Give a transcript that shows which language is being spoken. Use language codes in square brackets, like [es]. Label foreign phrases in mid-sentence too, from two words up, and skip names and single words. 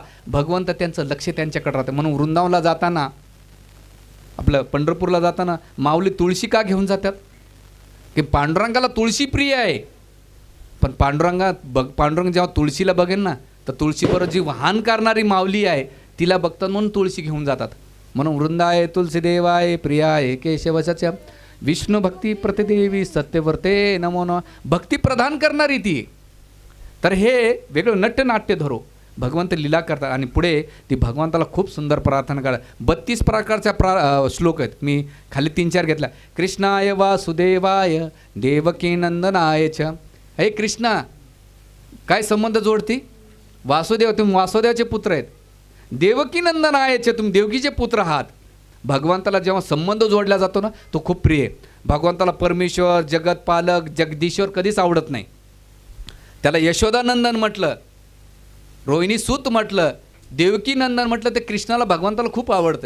[mr] भगवंत त्यांचं लक्ष त्यांच्याकडे राहतं. म्हणून वृंदावनला जाताना, आपलं पंढरपूरला जाताना माऊली तुळशी का घेऊन जातात? की पांडुरंगाला तुळशी प्रिय आहे. पण पांडुरंग जेव्हा तुळशीला बघेन ना, तर तुळशीबरोबर जी वाहन करणारी माऊली आहे तिला बघतात म्हणून तुळशी घेऊन जातात. [sa] म्हणून वृंदाय तुलसी देवाय प्रियाय केशवच्या विष्णू भक्ती प्रतिदेवी सत्यवर्ते नमो नमः. [mr] भक्ती प्रदान करणारी ती. तर हे वेगळं नट्यनाट्य धरो, भगवंत लीला करतात. आणि पुढे ती भगवंताला खूप सुंदर प्रार्थना करा. 32 प्रकारच्या श्लोक आहेत, मी खाली 3-4 घेतला. [sa] कृष्णाय वासुदेवाय देवकी नंदनाय च. [mr] हे कृष्णा, काय संबंध जोडती? वासुदेव, तुम्ही वासुदेवाचे पुत्र आहेत. देवकी नंदनायचे, तुम्ही देवकीचे पुत्र आहात. भगवंताला जेव्हा संबंध जोडला जातो ना, तो खूप प्रिय आहे. भगवंताला परमेश्वर, जगतपालक, जगदीश्वर कधीच आवडत नाही. त्याला यशोदानंदन म्हटलं, रोहिणी सूत म्हटलं, देवकी नंदन म्हटलं, ते कृष्णाला भगवंताला खूप आवडतं.